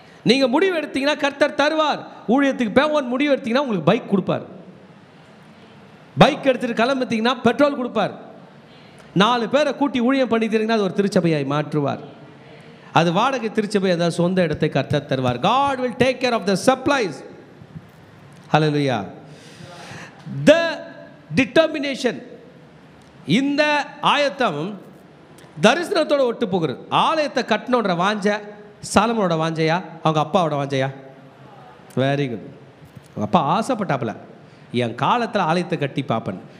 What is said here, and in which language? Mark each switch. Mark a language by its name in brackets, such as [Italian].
[Tamil] நீங்கள் முடிவு எடுத்தீங்கன்னா கர்த்தர் தருவார். ஊழியத்துக்கு பேவன் முடிவு எடுத்தீங்கன்னா உங்களுக்கு பைக் கொடுப்பார். பைக் எடுத்துகிட்டு கிளம்புத்தீங்கன்னா பெட்ரோல் கொடுப்பார். 4 பேரை கூட்டி ஊழியம் பண்ணித்தீங்கன்னா அது ஒரு திருச்சபையாய் மாற்றுவார். அது வாடகை திருச்சபை, அதாவது சொந்த இடத்தை கர்த்தர் தருவார். [English] God will take care of the supplies. Hallelujah. The determination, [Tamil] இந்த ஆயத்தம் தரிசனத்தோட ஒட்டு போகிறது. ஆலயத்தை கட்டணுன்ற வாஞ்ச சாலமோனோட வாஞ்சையா, அவங்க அப்பாவோட வாஞ்சையா? [English] Very good. [Tamil] அவங்க அப்பா ஆசைப்பட்டாப்புல, என் காலத்தில் ஆலயத்தை கட்டி பார்ப்பேன்.